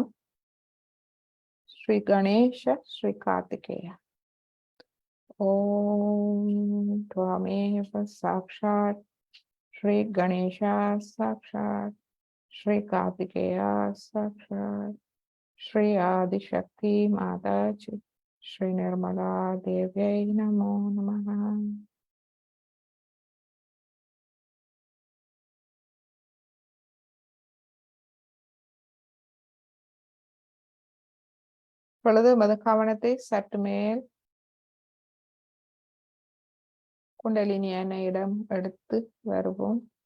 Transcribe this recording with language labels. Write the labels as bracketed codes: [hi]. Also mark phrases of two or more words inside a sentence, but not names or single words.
[sa] ஸ்ரீ கணேஷ, ஸ்ரீ கார்த்திகேய. ஓம் त्वमेव साक्षात् श्री गणेशा साक्षात्, श्री कार्तिकेया साक्षात्, श्री आदिशक्ति माताजी, श्री निर्मला देव्यै नमो नमः. [ta] இப்பொழுது மத கவனத்தை சற்று மேல் குண்டலினி எண்ணெயிடம் எடுத்து வருவோம்.